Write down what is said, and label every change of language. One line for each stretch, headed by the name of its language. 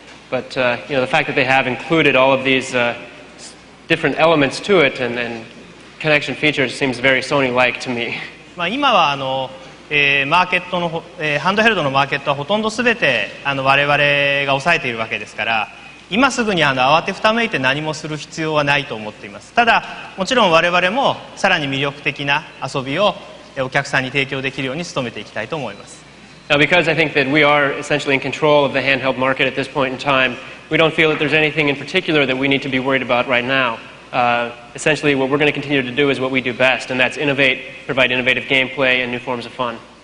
English: But the fact that they have included all of these different elements to it and connection features seems very Sony-like to me.
Japanese: 今はマーケットのハンドヘルドのマーケットはほとんどすべて我々が抑えているわけですから、今すぐに慌てふためいて何もする必要はないと思っています。ただ、もちろん我々もさらに魅力的な遊びをお客さんに提供できるように努めていきたいと思います。
English: Now, because I think that we are essentially in control of the handheld market at this point in time, we don't feel that there's anything in particular that we need to be worried about right now. Essentially, what we're going to continue to do is what we do best, and that's innovate, provide innovative gameplay and new forms of fun.